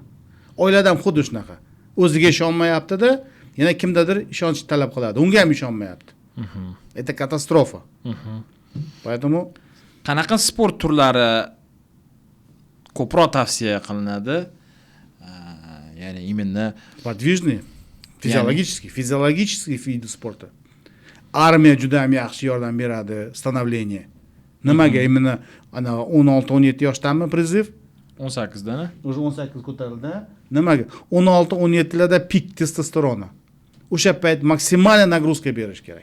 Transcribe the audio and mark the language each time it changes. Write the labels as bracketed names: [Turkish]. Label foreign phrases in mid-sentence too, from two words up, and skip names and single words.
[Uzbek] Oilada ham xuddi shunaqa. O'ziga ishonmayapti-da, yana kimdadir ishonch talab qiladi. Unga ham ishonmayapti. Это katastrofa. Поэтому qanaqa sport turlari ko'proq tavsiya qilinadi? Ya'ni именно [Russian] подвижные, физиологические виды спорта. [Uzbek] Armiya juda ham yaxshi yordam beradi, становление. Nimaga именно ana 16-17 yoshdami priziv? 18dan. Уже 18 ko'tarildi. Nimaga? 16-17 larda pik testosteroni. O'sha payt maksimal nagruzka berish kerak.